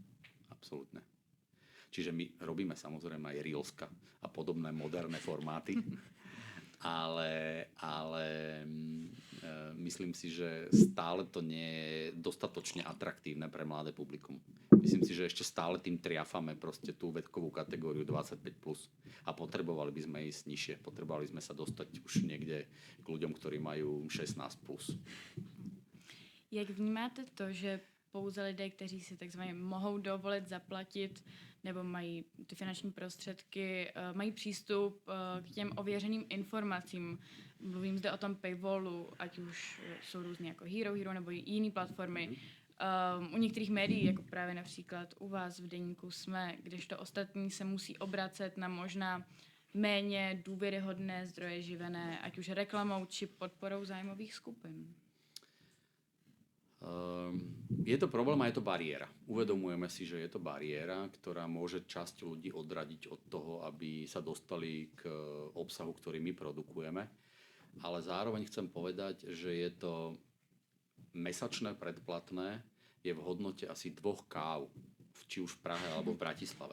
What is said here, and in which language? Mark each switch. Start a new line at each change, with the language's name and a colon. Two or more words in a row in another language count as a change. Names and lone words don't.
Slovak: Čiže my robíme samozrejme aj Reelska a podobné moderné formáty, ale myslím si, že stále to nie je dostatočne atraktívne pre mladé publikum. Myslím si, že ešte stále tým triafame proste tú vekovú kategóriu 25+. A potrebovali by sme ísť nižšie. Potrebovali sme sa dostať už niekde k ľuďom, ktorí majú 16+.
Czech: Jak vnímáte to, že pouze lidé, kteří si takzvaně mohou dovolit zaplatit nebo mají ty finanční prostředky, mají přístup k těm ověřeným informacím. Mluvím zde o tom paywallu, ať už jsou různé jako Hero nebo jiné platformy. U některých médií, jako právě například u vás v Deníku Jsme, kdežto ostatní se musí obracet na možná méně důvěryhodné zdroje živené, ať už reklamou či podporou zájmových skupin.
Slovak: Je to problém a je to bariéra. Uvedomujeme si, že je to bariéra, ktorá môže časť ľudí odradiť od toho, aby sa dostali k obsahu, ktorý my produkujeme. Ale zároveň chcem povedať, že je to mesačné predplatné, je v hodnote asi 2 káv, či už v Prahe alebo v Bratislave.